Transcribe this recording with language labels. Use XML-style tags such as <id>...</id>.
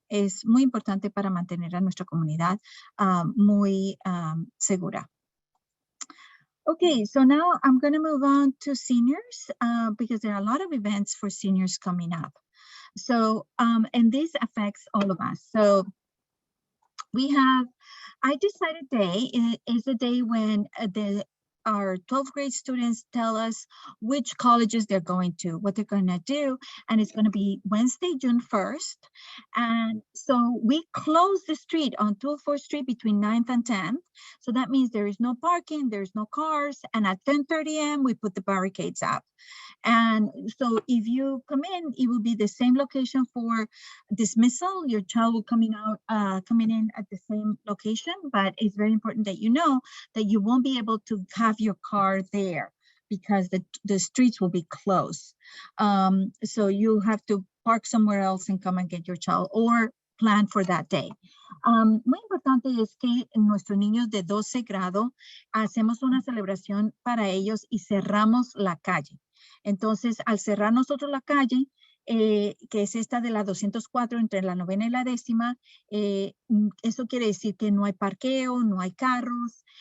<es>Es muy importante para mantener a nuestra comunidad muy segura.</es> <en>Okay, so now I'm going to move on to seniors because there are a lot of events for seniors coming up. So, and this affects all of us. So I decided day is a day when our 12th grade students tell us which colleges they're going to, what they're going to do, and it's going to be Wednesday, June 1st. And so we close the street on 204th Street between 9th and 10th. So that means there is no parking, there's no cars, and at 10:30 a.m. we put the barricades up. And so if you come in, it will be the same location for dismissal. Your child will coming in at the same location, but it's very important that you know that you won't be able to have your car there because the streets will be closed. So you have to park somewhere else and come and get your child or plan for that day.</en> <es>Muy importante es que nuestros niños de 12 grado hacemos una celebración para ellos y cerramos la calle. Entonces, al cerrar nosotros la calle, que es esta de la 204 entre la 9ª y la 10ª, eso quiere decir que no hay parqueo, no hay carros.</es>